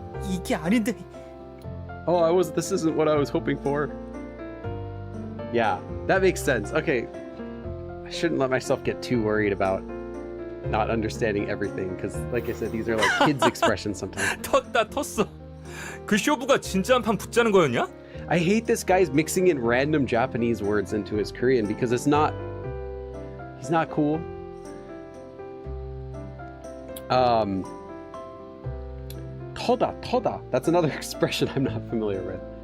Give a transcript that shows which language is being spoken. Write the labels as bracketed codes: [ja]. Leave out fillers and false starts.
[ko] 이게 아닌데. [en] Oh, this isn't what I was hoping for. Yeah, that makes sense. Okay. I shouldn't let myself get too worried about not understanding everything because like I said, these are like kids expressions sometimes. [ko] 텄다 텄어. 그 쇼부가 진짜 한판 붙자는 거였냐? [en] I hate this guy's mixing in random Japanese words into his Korean because he's not cool. [ko] 터다. [en] That's another expression I'm not familiar with.